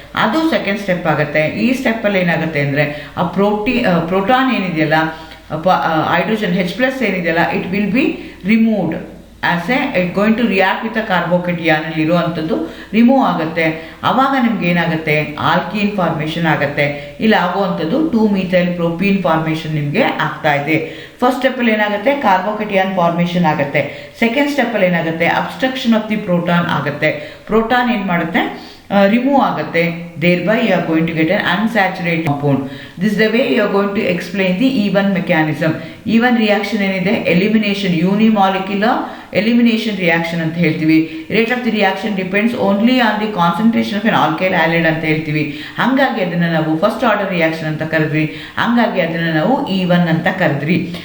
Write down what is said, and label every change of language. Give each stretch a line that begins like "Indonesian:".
Kannada: ಅದು second step ಆಗುತ್ತೆ. ಈ ಸ್ಟೆಪ್ಪಲ್ಲಿ ಏನಾಗುತ್ತೆ ಅಂದರೆ, ಆ ಪ್ರೋಟಾನ್ ಏನಿದೆಯಲ್ಲ, ಹೈಡ್ರೋಜನ್ H+ ಏನಿದೆಯಲ್ಲ,
English: it will be removed as it going to react with a carbocation
Kannada: ಅಲ್ಲಿ ಇರುವಂಥದ್ದು ರಿಮೂವ್ ಆಗುತ್ತೆ. ಆವಾಗ ನಿಮ್ಗೆ ಏನಾಗುತ್ತೆ, ಆಲ್ಕೀನ್ ಫಾರ್ಮೇಷನ್ ಆಗುತ್ತೆ. ಇಲ್ಲಿ ಆಗುವಂಥದ್ದು 2-methyl propene ಫಾರ್ಮೇಷನ್ ನಿಮಗೆ ಆಗ್ತಾ ಇದೆ. ಫಸ್ಟ್ ಸ್ಟೆಪ್ಪಲ್ಲಿ ಏನಾಗುತ್ತೆ, ಕಾರ್ಬೋಕೇಟಿಯನ್ ಫಾರ್ಮೇಷನ್ ಆಗುತ್ತೆ. ಸೆಕೆಂಡ್ ಸ್ಟೆಪ್ಪಲ್ಲಿ ಏನಾಗುತ್ತೆ, ಅಬ್ಸ್ಟ್ರಕ್ಷನ್ ಆಫ್ ದಿ ಪ್ರೋಟಾನ್ ಆಗುತ್ತೆ. ಪ್ರೋಟಾನ್ ಏನು ಮಾಡುತ್ತೆ, ರಿಮೂವ್ ಆಗುತ್ತೆ.
English: thereby you are going to get an unsaturated compound. This is the way you are going to explain the E1 mechanism.
Kannada: E1 reaction ಏನಿದೆ, elimination, unimolecular elimination reaction ಅಂತ ಹೇಳ್ತೀವಿ.
English: rate of the reaction depends only on the concentration of an alkyl halide
Kannada: ಅಂತ ಹೇಳ್ತೀವಿ. ಹಾಗಾಗಿ ಅದನ್ನು ನಾವು first order reaction ಅಂತ ಕರೆದ್ವಿ. ಹಾಗಾಗಿ ಅದನ್ನು ನಾವು E1 ಅಂತ ಕರೆದ್ವಿ.